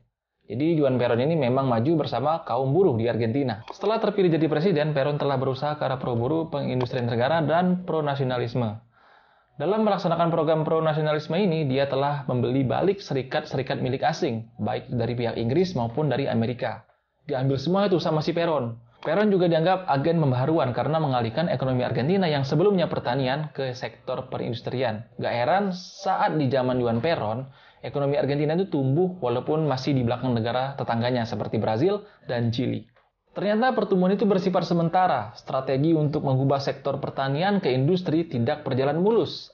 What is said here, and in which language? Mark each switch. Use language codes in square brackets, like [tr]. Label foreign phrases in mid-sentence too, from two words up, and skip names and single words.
[id] Jadi Juan Perón ini memang maju bersama kaum buruh di Argentina. Setelah terpilih jadi presiden, Perón telah berusaha ke arah pro-buruh, pengindustrian negara, dan pro-nasionalisme. Dalam melaksanakan program pro-nasionalisme ini, dia telah membeli balik serikat-serikat milik asing, baik dari pihak Inggris maupun dari Amerika. Diambil semua itu sama si Perón. Perón juga dianggap agen pembaharuan karena mengalihkan ekonomi Argentina yang sebelumnya pertanian ke sektor perindustrian. Gak heran saat di zaman Juan Perón, ekonomi Argentina itu tumbuh walaupun masih di belakang negara tetangganya seperti Brazil dan Chili. Ternyata pertumbuhan itu bersifat sementara. Strategi untuk mengubah sektor pertanian ke industri tidak berjalan mulus.